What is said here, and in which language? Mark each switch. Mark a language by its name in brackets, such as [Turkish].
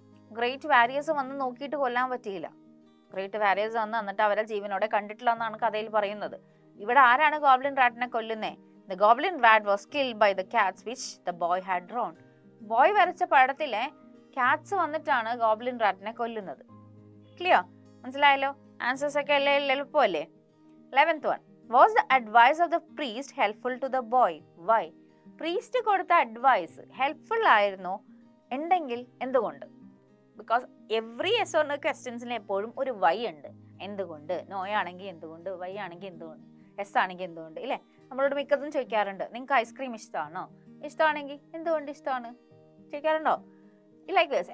[Malayalam] Great warriors വന്ന് നോക്കിയിട്ട് കൊല്ലാൻ പറ്റിയില്ല. ഗ്രേറ്റ് വാരിയേഴ്സ് വന്ന് എന്നിട്ട് അവരെ ജീവനോടെ കണ്ടിട്ടില്ല എന്നാണ് കഥയിൽ പറയുന്നത്. ഇവിടെ ആരാണ് goblin റാറ്റിനെ കൊല്ലുന്നേ? [English] The goblin rat was killed by the cats which the boy had drawn. [Malayalam] Boy വരച്ച പടത്തിലെ കാറ്റ്സ് വന്നിട്ടാണ് ഗോബ്ലിൻ റാറ്റിനെ കൊല്ലുന്നത്. ക്ലിയർ? മനസ്സിലായല്ലോ? ആൻസേഴ്സ് ഒക്കെ എളുപ്പമല്ലേ? [English] 11th one, was the advice of the priest helpful to the boy? Why? [Malayalam] Priest കൊടുത്ത advice helpful ആയിരുന്നോ? ഉണ്ടെങ്കിൽ എന്തുകൊണ്ട്? Because every yes or no ക്വസ്റ്റ്യൻസിന് എപ്പോഴും ഒരു വൈ ഉണ്ട്. എന്തുകൊണ്ട്? നോ ആണെങ്കിൽ എന്തുകൊണ്ട്, വൈ ആണെങ്കിൽ എന്തുകൊണ്ട്, എസ് ആണെങ്കിൽ എന്തുകൊണ്ട്, ഇല്ലേ? നമ്മളോട് മിക്കതും ചോദിക്കാറുണ്ട്, നിങ്ങൾക്ക് ഐസ്ക്രീം ഇഷ്ടമാണോ? ഇഷ്ടമാണെങ്കിൽ എന്തുകൊണ്ട് ഇഷ്ടമാണ് ചോദിക്കാറുണ്ടോ? [English] Like this.